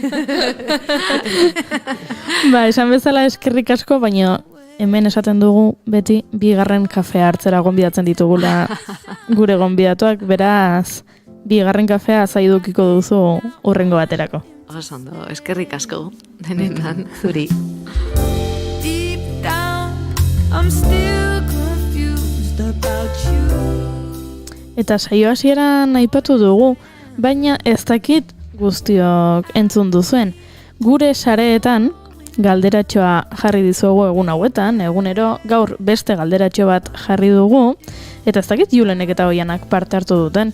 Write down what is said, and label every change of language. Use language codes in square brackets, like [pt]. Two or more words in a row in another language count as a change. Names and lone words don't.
[eu] Esan bezala eskerrik asko, baina hemen esaten dugu beti bigarren kafea hartzera gonbidatzen ditugula gure gonbidatuak, beraz bigarren kafea zaidukiko duzu hurrengo baterako. Osondo, eskerrik asko, denetan. Zuri. [en] Deep down, I'm still confused about you. [eu] Eta saio hasieran aipatu dugu, baina ez dakit guztiok entzun duzuen. Gure sareetan galderatxoa jarri dizuegu egun hauetan, egunero gaur beste galderatxo bat jarri dugu, eta ez dakit Julenek eta Oianak parte hartu duten.